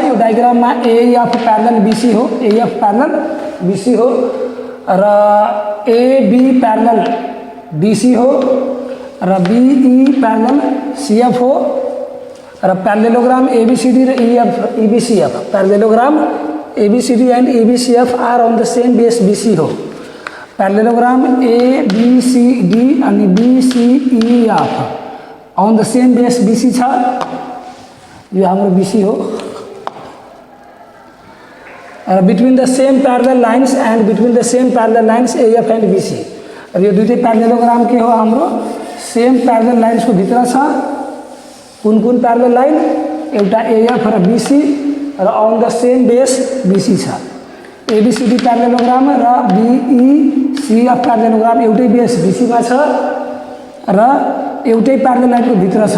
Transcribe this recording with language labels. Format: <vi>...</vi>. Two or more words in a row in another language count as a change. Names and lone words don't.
<ne>यो डायग्राममा</ne> <en>a of parallel BC</en> <ne>हो,</ne> <en>a of parallel BC</en> <ne>हो र</ne> <en>A B parallel DC</en> <ne>हो र</ne> <en>B E parallel CF</en> <ne>हो र</ne> <en>parallelogram ABCD</en> <ne>र</ne> <en>EF EBCF parallelogram ABCD and EBCF are on the same base BC</en> <ne>हो।</ne> <en>parallelogram A B C D</en> <ne>अनि</ne> <en>B C E F on the same base BC</en> <ne>छ। यो हाम्रो बीसी हो र</ne> <en>between the same parallel lines and between the same parallel lines AF and BC.</en> <ne>अब यो दुईटै पैरेललोग्राम के हो हाम्रो</ne> <en>same parallel lines</en> <ne>को भित्र छ। कुन कुन</ne> <en>parallel line</en> <ne>एउटा एएफ र बीसी र</ne> <en>on the same base BC</en> <ne>छ।</ne> <en>ABCD parallelogram</en> <ne>र</ne> <en>BECF parallelogram</en> <ne>एउटै</ne> <en>base BC</en> <ne>मा छ र एउटै</ne> <en>parallel line</en> <ne>को भित्र छ।</ne>